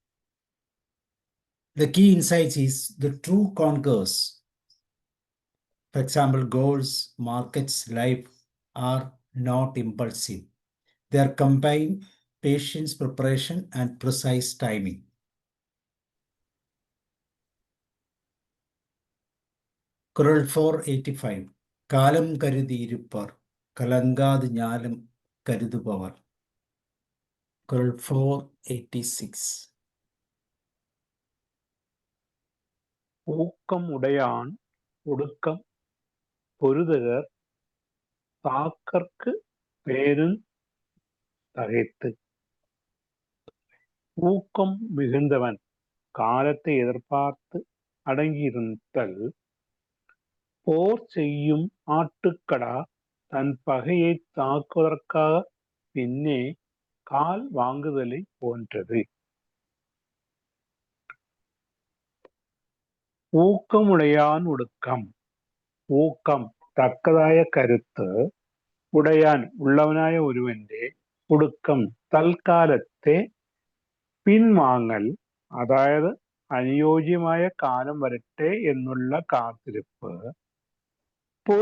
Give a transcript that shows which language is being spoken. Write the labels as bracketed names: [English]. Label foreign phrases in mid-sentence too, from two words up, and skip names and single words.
[English] The key insight is the true conquerors, for example, goals, markets, life, are not impulsive. They are combined patience, preparation, and precise timing. Qural 485. [Tamil] காலம் கருதியிருப்பர் கலங்காது ஞானம் கருதுபவர். [English] Qural 486. [Tamil] ஊக்கம் உடையான் ஒடுக்கம் பொருதகர் தாக்கற்கு பேருந் தகைத்து. ஊக்கம் மிகுந்தவன் காலத்தை எதிர்பார்த்து அடங்கியிருத்தல். போர் செய்யும் ஆட்டுக்கடா தன் பகையை தாக்குவதற்காக பின்னே கால் வாங்குதலை போன்றது. ஊக்கமுடையான் ஒடுக்கம். [Malayalam] ഊക്കം തക്കതായ കരുത്ത്, ഉടയാൻ ഉള്ളവനായ ഒരുവന്റെ, ഒടുക്കം തൽക്കാലത്തെ പിൻവാങ്ങൽ, അതായത് അനുയോജ്യമായ കാലം വരട്ടെ എന്നുള്ള കാത്തിരിപ്പ്.